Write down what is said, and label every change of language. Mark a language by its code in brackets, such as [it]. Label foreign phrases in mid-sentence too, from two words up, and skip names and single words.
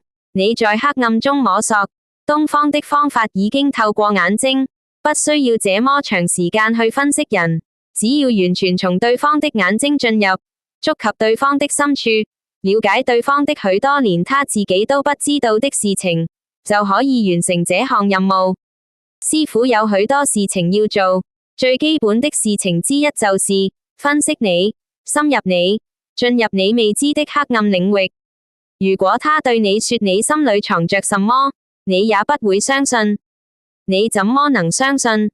[zh] 你在黑暗中摸索，東方的方法已經透過眼睛，不需要這麼長時間去分析人，只要完全從對方的眼睛進入，觸及對方的深處，了解對方的許多連他自己都不知道的事情，就可以完成這項任務。師傅有許多事情要做，最基本的事情之一就是分析你，深入你，進入你未知的黑暗領域。如果他對你說你心裏藏着什麼，你也不會相信。你怎麼能相信？